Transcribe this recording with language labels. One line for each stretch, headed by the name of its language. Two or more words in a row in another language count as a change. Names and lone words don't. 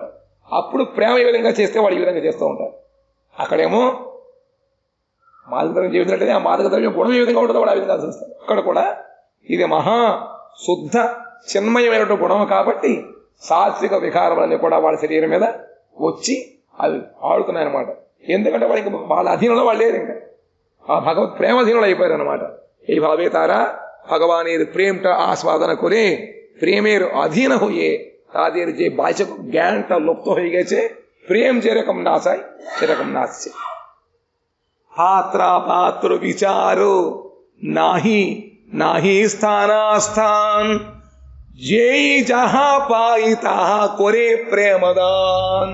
Telugu: అప్పుడు ప్రేమ ఏ విధంగా చేస్తే వాడు ఈ విధంగా చేస్తూ ఉంటారు. అక్కడేమో మాదక ద్రవ్యం చేసినట్లయితే ఆ మాదక ద్రవ్యం గుణం ఏ విధంగా ఉంటుందో వాడు ఆ విధంగా చూస్తారు. అక్కడ కూడా ఇది మహా శుద్ధ చిన్మయమైనటువంటి గుణం కాబట్టి సాత్విక వికారములన్నీ కూడా వాళ్ళ శరీరం మీద వచ్చి అవి ఆడుతున్నాయన్నమాట. ఎందుకంటే వాళ్ళకి వాళ్ళ అధీనంలో వాళ్ళు లేరు, ఇంకా ఆ భగవత్ ప్రేమాధీనంలో అయిపోయారు అనమాట.
Bangla: এই ভাবে তারা ভগবানের প্রেমটা আস্বাদন করে প্রেমের অধীন হয়ে তাদের যে বাহ্যিক জ্ঞানটা লুপ্ত হয়ে গেছে, প্রেম যেরকম নাচায় সেরকম নাচছে। পাত্রা পাত্র বিচার নাহি নাহি স্থানাস্থান, যেই যাহা পাই তাহা করে প্রেমদান।